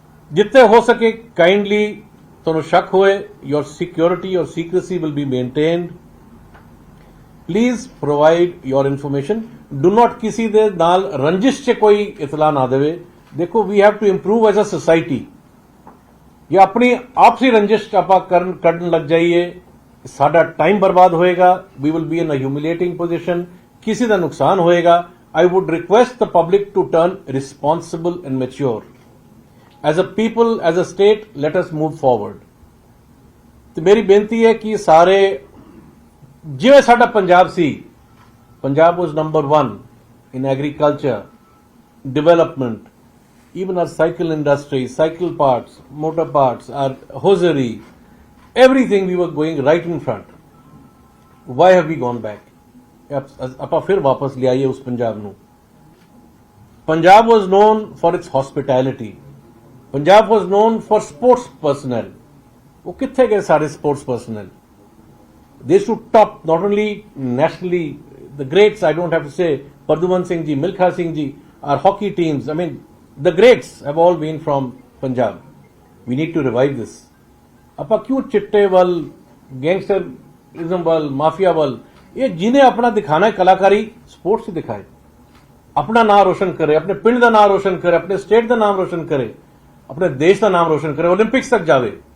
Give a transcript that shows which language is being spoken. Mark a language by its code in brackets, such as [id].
[hi] जितने हो सके [en] kindly [pa] ਤੁਹਾਨੂੰ ਸ਼ੱਕ ਹੋਏ, [en] your security, your secrecy will be maintained. Please provide your information. Do not [pa] ਕਿਸੇ ਦੇ ਨਾਲ ਰੰਜਿਸ਼ 'ਚ ਕੋਈ ਇਤਲਾ ਨਾ ਦੇਵੇ. [en] ਦੇਖੋ we have to improve as a society. [pa] ਜੇ ਆਪਣੀ ਆਪਸੀ ਰੰਜਿਸ਼ ਆਪਾਂ ਕੱਢਣ ਲੱਗ ਜਾਈਏ, ਸਾਡਾ ਟਾਈਮ ਬਰਬਾਦ ਹੋਏਗਾ. [en] we will be in a humiliating position, [pa] ਕਿਸੇ ਦਾ ਨੁਕਸਾਨ ਹੋਏਗਾ. [en] I would request the public to turn responsible and mature. As a people, as a state, let us move forward. [pa] ਤੇ ਮੇਰੀ ਬੇਨਤੀ ਹੈ ਕਿ ਸਾਰੇ, ਜਿਵੇਂ ਸਾਡਾ ਪੰਜਾਬ ਸੀ, [en] Punjab was number 1 in agriculture, development, even our cycle industry, cycle parts, motor parts, our hosiery, everything we were going right in front. Why have we gone back? [pa] ਆਪਾਂ ਫਿਰ ਵਾਪਸ ਲਿਆਈਏ ਉਸ ਪੰਜਾਬ ਨੂੰ. [en] Punjab was known for its hospitality. Punjab was known for sports personnel. [pa] ਉਹ ਕਿੱਥੇ ਗਏ ਸਾਰੇ sports personnel? [en] They should top not only nationally, the greats, I don't have to say, Pardhuman Singh ji, Milkha Singh ji, our hockey teams, I mean, the greats have all been from Punjab. We need to revive this. [pa] ਆਪਾਂ ਕਿਉਂ ਚਿੱਟੇ ਵੱਲ, gangsterism ਵੱਲ, mafia ਵੱਲ, ਇਹ ਜਿਹਨੇ ਆਪਣਾ ਦਿਖਾਣਾ ਹੈ ਕਲਾਕਾਰੀ, ਸਪੋਰਟਸ ਹੀ ਦਿਖਾਏ, ਆਪਣਾ ਨਾਮ ਰੋਸ਼ਨ ਕਰੇ, ਆਪਣੇ ਪਿੰਡ ਦਾ ਨਾਮ ਰੋਸ਼ਨ ਕਰੇ, ਆਪਣੇ ਸਟੇਟ ਦਾ ਨਾਮ ਰੋਸ਼ਨ ਕਰੇ, ਆਪਣੇ ਦੇਸ਼ ਦਾ ਨਾਮ ਰੋਸ਼ਨ ਕਰੇ, 올림픽ਸ ਤੱਕ ਜਾਵੇ.